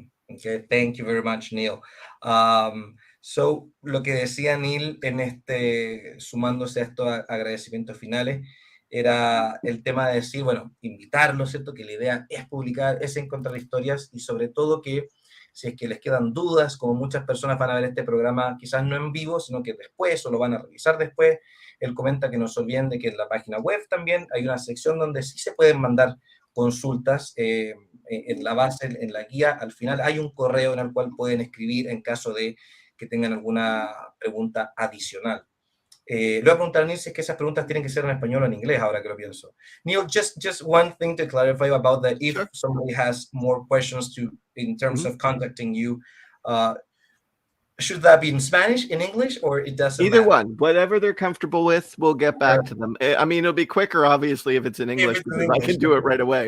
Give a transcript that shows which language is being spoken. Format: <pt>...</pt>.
<en>Okay, thank you very much, Neil. So,</en> <es>lo que decía Neil sumándose a estos agradecimientos finales, era el tema de decir, bueno, invitarlos, ¿cierto? Que la idea es publicar, es encontrar historias, y sobre todo que si es que les quedan dudas, como muchas personas van a ver este programa quizás no en vivo, sino que después, o lo van a revisar después, él comenta que no se olviden de que en la página web también hay una sección donde sí se pueden mandar consultas. En la base, en la guía, al final hay un correo en el cual pueden escribir en caso de que tengan alguna pregunta adicional. Le voy a preguntar a Neil si es que esas preguntas tienen que ser en español o en inglés, ahora que lo pienso.</es> <en>Neil, just one thing to clarify about that. If somebody has more questions in terms of contacting you, should that be in Spanish, in English, or it doesn't Either matter? one, whatever they're comfortable with, we'll get back to them. I mean, it'll be quicker, obviously, if it's in English, because I can do it right away.</en>